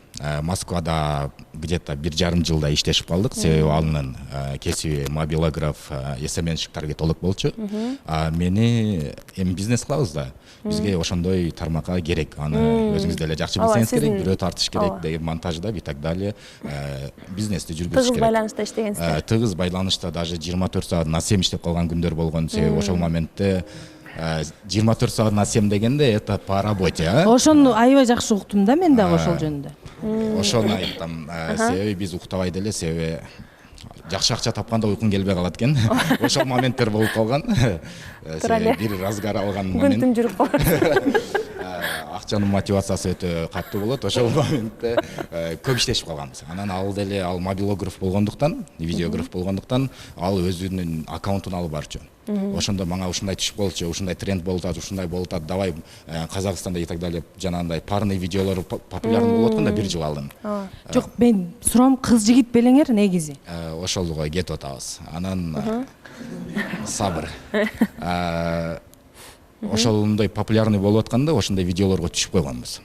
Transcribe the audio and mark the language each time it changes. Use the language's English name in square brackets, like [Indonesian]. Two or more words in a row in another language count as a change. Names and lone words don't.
[Kyrgyz] Москвада где-то 1,5 жылда иштешип калдык, себеби анын кесиби мобилограф, СМНщик таргетолог болчу. Мени эми бизнес кылабыз да. Бизге ошондой тармакка керек. Аны өзүңүз деле жакшы билсеңиз керек, бирөө тартыш керек, деген монтажда [Russian] и так далее. [Kyrgyz] Бизнести жүргүзүш керек. Тыгыз байланышта иштегенсиздер. Тыгыз байланышта даже 24 саат на 7 иштеп калган күндөр болгон, себеби ошол моментте 24 саат на 7 дегенде [Russian] это по работе. [Kyrgyz] Ошону аябай жакшы уктум да мен дагы ошол жөнүндө. Ошону айттым. Себеби биз уктабай деле, себеби жакшы акча тапканда уйкуң келбей калат экен. Ошол моменттер болуп калган. Бир разгар алган момент. Күн жүрүп калган. Акчанын мотивациясы өтө катуу болот. Ошол моментте көп иштешип калганбыз. Анан ал деле ал мобилограф болгондуктан, видеограф болгондуктан ал өзүнүн аккаунтун алып барчу. Ошондо мага ушундай түшүп болчу, ушундай тренд болуп атат, ушундай болуп атат, давай Казакстанда [Russian] и так далее [Kyrgyz] жанагындай парный видеолор популярный болуп атканда 1 жыл алдын. Жок, мен суроом кыз жигит белеңер негизи. Ошолго кетип атабыз. Анан сабыр. Ошондой популярный болуп атканда ошондой видеолорго түшүп койгонбуз.